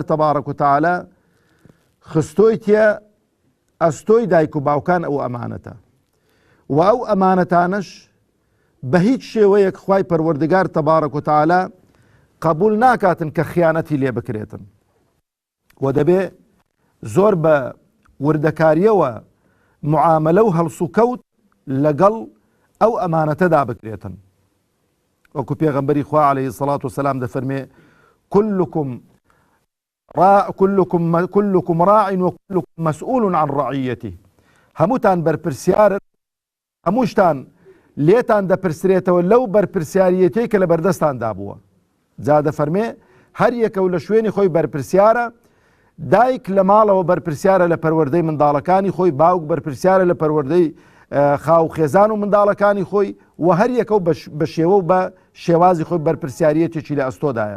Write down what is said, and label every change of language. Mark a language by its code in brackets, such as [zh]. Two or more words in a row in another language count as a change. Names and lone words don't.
[ckb] تەبارەک و تەعالە خستۆی تێ ئەستۆی دایک و باوکان ئەو ئەمانەتە و ئەو ئەمانەتانش بە هیچ شێوەیەک خوای پەروەردگار تەبارەک و تەعالە قبول ناکاتن کە خیانەتی لێ بکرێتن و دەبێ زۆر بە وردەکاریەوە معاملە و هەڵسوکەوت لەگەڵ ئەو ئەمانەتەدا بکرێتن. وەکو پێغەمبەری خوا عەلەیهی سەڵات وسەلام دەفەرمێ [ar] كلكم راع وكلكم مسؤول عن رعيته. [ckb] هەمووتان بەرپرسیارن، هەمووشتان لێتان دەپرسرێتەوە لەو بەرپرسیاریەتەی کە لە بەردەستاندا بووە. جا دەفەرمێ هەر یەکە و لە شوێنی خۆی بەرپرسیارە، دایک لە ماڵەوە بەرپرسیارە لە پەروەردەی منداڵەکانی خۆی، باوک بەرپرسیارە لە پەروەردەی خاو خێزان و منداڵەکانی خۆی و هەر یەکە و بە شێوە و بە شێوازی خۆی بەرپرسیارەتێکی لە ئەستۆدایە.